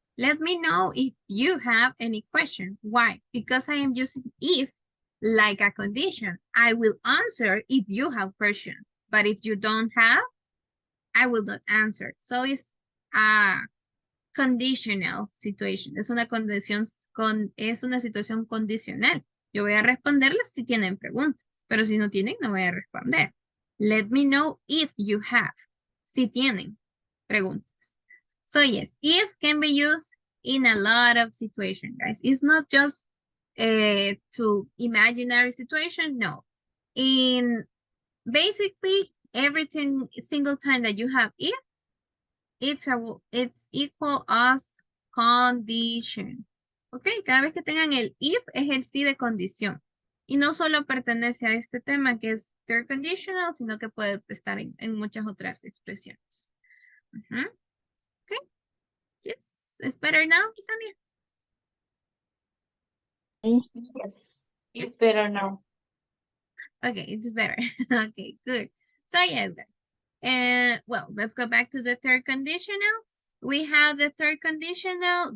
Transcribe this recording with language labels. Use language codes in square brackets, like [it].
[en] Let me know if you have any question. Why? Because I am using if like a condition. I will answer if you have question. But if you don't have, I will not answer. So it's a conditional situation. [es] Es una condición es una situación condicional. Yo voy a responderles si tienen preguntas, pero si no tienen, no voy a responder. [en] Let me know if you have. [es] Si tienen preguntas. [en] So yes, if can be used in a lot of situations, guys. It's not just to imaginary situation, no. In basically everything, single time that you have if, it's equal as condition. [es] Ok, cada vez que tengan el if es el sí de condición. Y no solo pertenece a este tema que es third conditional, sino que puede estar en muchas otras expresiones. [en] Ok, yes, it's better now, Tania. Yes, it's better now. Okay, it's better. Okay, good. So yes, guys. And well, let's go back to the third conditional. We have the third conditional.